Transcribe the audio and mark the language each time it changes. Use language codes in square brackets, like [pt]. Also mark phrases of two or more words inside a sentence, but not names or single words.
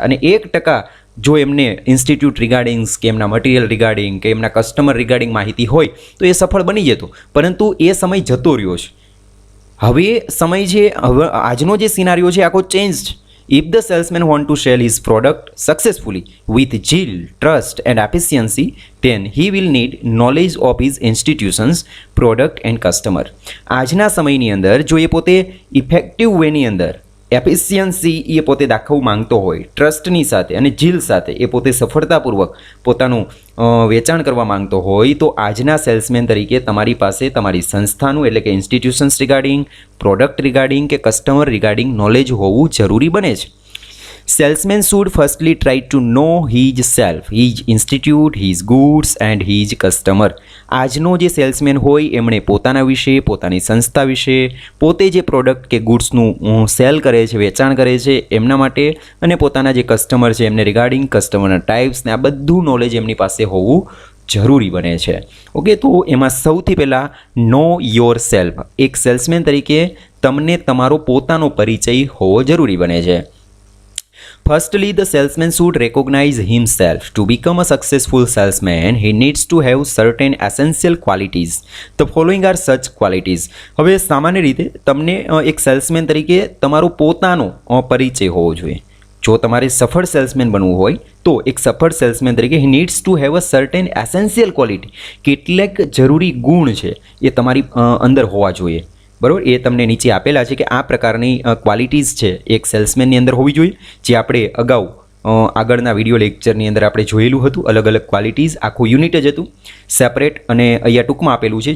[gu] અને 1% જો એમને [en] institute regardings [gu] કે એમના [en] material regarding [gu] કે એમના [en] customer regarding [gu] માહિતી હોય તો એ સફળ બની જતો. પરંતુ એ સમય જતો રહ્યો છે. હવે સમય છે, હવે આજનો જે સિનારીઓ છે આખો ચેન્જ. [en] if the salesman want to sell his product successfully with zeal, trust and efficiency, then he will need knowledge of his institutions, product and customer. [gu] આજના સમયની અંદર જો એ પોતે ઇફેક્ટિવ વેની અંદર એફિશિયન્સી એ પોતે દાખવવા માંગતો હોય, ટ્રસ્ટની સાથે અને ઝીલ સાથે એ પોતે સફળતાપૂર્વક પોતાનું વેચાણ કરવા માંગતો હોય, તો આજના સેલ્સમેન તરીકે તમારી પાસે તમારી સંસ્થાનું એટલે કે [en] institutions regarding, product regarding [gu] કે [en] customer regarding knowledge [gu] હોવું જરૂરી બને છે. [en] Salesman should firstly try to know his self, his institute, his goods and his customer. [gu] આજનો જે સેલ્સમેન હોય એમણે પોતાના વિશે, પોતાની સંસ્થા વિશે, પોતે જે પ્રોડક્ટ કે ગુડ્સનું સેલ કરે છે, વેચાણ કરે છે એમના માટે, અને પોતાના જે કસ્ટમર છે એમને રિગાર્ડિંગ કસ્ટમરના ટાઈપ્સ ને આ બધું નોલેજ એમની પાસે હોવું જરૂરી બને છે. ઓકે, તો એમાં સૌથી પહેલાં [en] know your self. [gu] એક સેલ્સમેન તરીકે તમને તમારો પોતાનો પરિચય હોવો જરૂરી બને છે. [en] Firstly, the salesman should recognize himself. To become a successful salesman, he needs to have certain essential qualities. The following are such qualities. [gu] હવે સામાન્ય રીતે તમને એક સેલ્સમેન તરીકે તમારો પોતાનો પરિચય હોવો જોઈએ. જો તમારે સફળ સેલ્સમેન બનવું હોય તો એક સફળ સેલ્સમેન તરીકે [en] he needs to have a certain essential quality. [gu] કેટલાક જરૂરી ગુણ છે એ તમારી અંદર હોવા જોઈએ. બરાબર, એ તમને નીચે આપેલા છે કે આ પ્રકારની ક્વોલિટીઝ છે એક સેલ્સમેનની અંદર હોવી જોઈએ, જે આપણે અગાઉ આગળના વિડીયો લેક્ચરની અંદર આપણે જોયેલું હતું. અલગ અલગ ક્વોલિટીઝ આખું યુનિટ જ હતું સેપરેટ, અને અહીંયા ટૂંકમાં આપેલું છે.